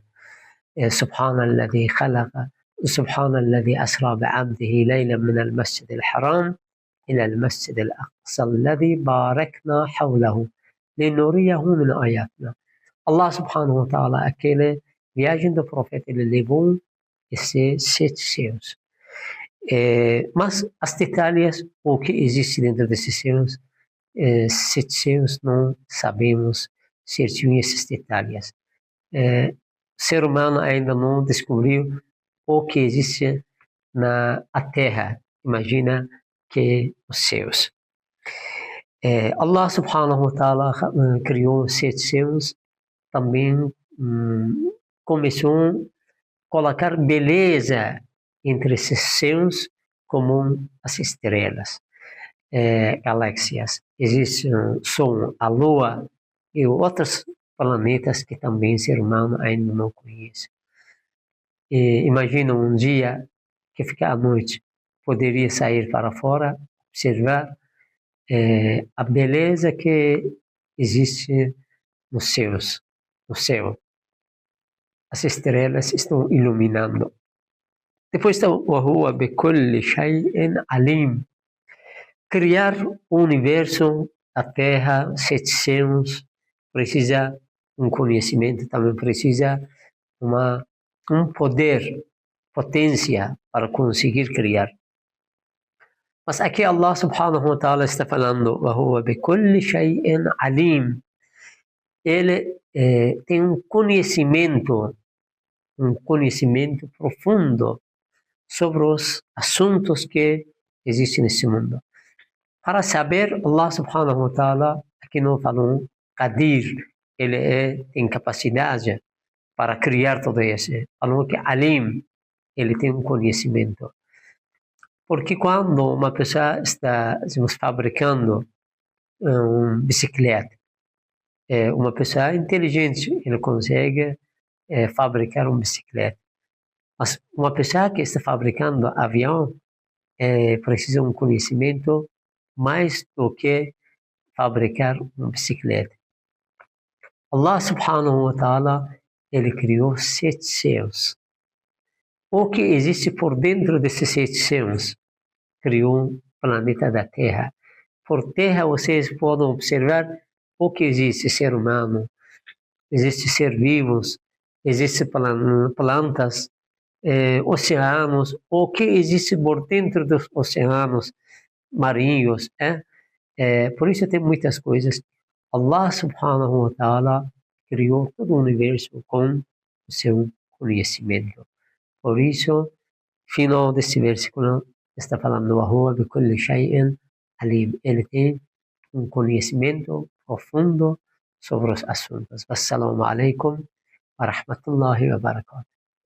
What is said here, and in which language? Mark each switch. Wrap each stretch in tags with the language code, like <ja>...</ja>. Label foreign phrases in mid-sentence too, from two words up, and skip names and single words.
<ar>سبحان الذي خلق، سبحان الذي أسرى بعبده ليلا من المسجد الحرام إلى المسجد الأقصى الذي باركنا حوله لنريه من آياتنا. الله سبحانه وتعالى,</ar> <pt>aquela viagem do profeta, ele levou esses 7 céus. Mas as detalhes, o que existe dentro desses céus, 7 céus, não sabemos certinho esses detalhes. O ser humano ainda não descobriu o que existe na Terra. Imagina que os céus.</pt> <ar>الله سبحانه وتعالى</ar> <pt>criou 7 céus, também começou a colocar beleza entre esses céus como as estrelas, galáxias. Existe o Sol, a Lua e outros planetas que também o ser humano ainda não conhece. Imagina um dia que fica à noite, poderia sair para fora, observar a beleza que existe nos céus, no céu. As estrelas estão iluminando. Depois está</pt> <ar>وَهُوَ بِكُلِّ شَيْءٍ عَلِيمٍ.</ar> <pt>Criar o universo, a Terra, 7 céus, precisa um conhecimento, também precisa um poder, potência para conseguir criar. Mas aqui</pt> <ar>الله سبحانه وتعالى</ar> <pt>está falando</pt> <ar>وَهُوَ بِكُلِّ شَيْءٍ عَلِيمٍ.</ar> <pt>Ele tem um conhecimento profundo sobre os assuntos que existem nesse mundo. Para saber,</pt> <ar>الله سبحانه وتعالى,</ar> <pt>aqui não falou Qadir, ele tem capacidade para criar tudo isso. Falou que Alim, ele tem um conhecimento. Porque quando uma pessoa está fabricando uma bicicleta, uma pessoa inteligente, ele consegue fabricar uma bicicleta. Mas uma pessoa que está fabricando avião precisa um conhecimento mais do que fabricar uma bicicleta.</pt> <ar>الله سبحانه وتعالى,</ar> <pt>ele criou 7 céus. o que existe por dentro desses sistemas. Criou um planeta da Terra. Por terra vocês podem observar o que existe: ser humano, existe ser vivos, existe plantas, oceanos, o que existe por dentro dos oceanos marinhos. Por isso tem muitas coisas.</pt> <ar>الله سبحانه وتعالى</ar> <pt>criou todo o universo com o seu conhecimento. Por isso, final desse versículo está falando:</pt> <ar>وَهُوَ بِكُلِّ شَيْءٍ عَلِيمٌ.</ar> <pt>Ele tem um conhecimento profundo sobre os assuntos.</pt> <ar>والسلام عليكم ورحمة الله وبركاته.</ar>